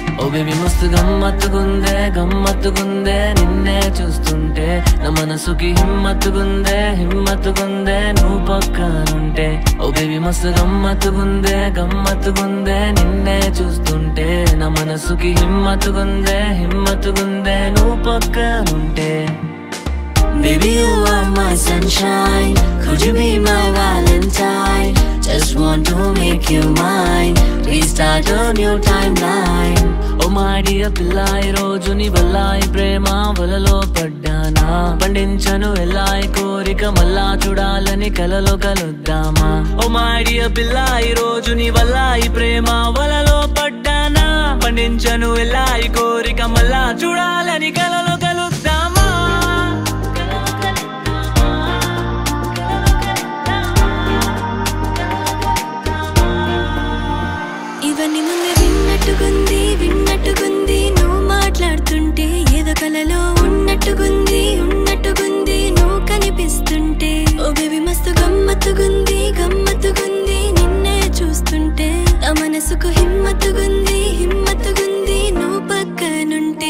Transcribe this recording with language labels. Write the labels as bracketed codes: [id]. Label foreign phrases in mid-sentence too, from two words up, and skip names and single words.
[te] బేబీ మస్తు గమ్మత్తుగుందే నిన్నే చూస్తుంటే నా మనసుకి హిమ్మత్తుగుందే నువ్వు పక్కనుంటే ఓ బేబీ మస్తు గమ్మత్తుగుందే నిన్నే చూస్తుంటే నా మనసుకి హిమ్మత్తుగుందే నువ్వు పక్కనుంటే [en] Baby, you are my sunshine. Could you be my Valentine? Just want to make you mine. Restart a new timeline. Oh my dear [te] పిల్లా, ఈ రోజు నీ వల్ల ఈ ప్రేమ వలలో పడ్డానా. పండించను ఎల్లా ఈ కోరిక మళ్ళా చూడాలని కలలో కలుద్దామా. [en] Oh my dear [te] పిల్లా, ఈ రోజు నీ వల్ల ఈ ప్రేమ వలలో పడ్డానా. పండించను ఎల్లా ఈ కోరిక మళ్ళా చూడాలని కలలో కలుద్దామా. ఇవన్నీ ముందే విన్నట్టుగుంది నువ్వు మాట్లాడుతుంటే ఏదో కలలో ఉన్నట్టుగుంది నువ్వు కనిపిస్తుంటే ఓ బేబీ మస్తు గమ్మత్తుగుంది నిన్నే చూస్తుంటే నా మనసుకు హిమ్మత్తుగుంది నువ్వు పక్కనుంటే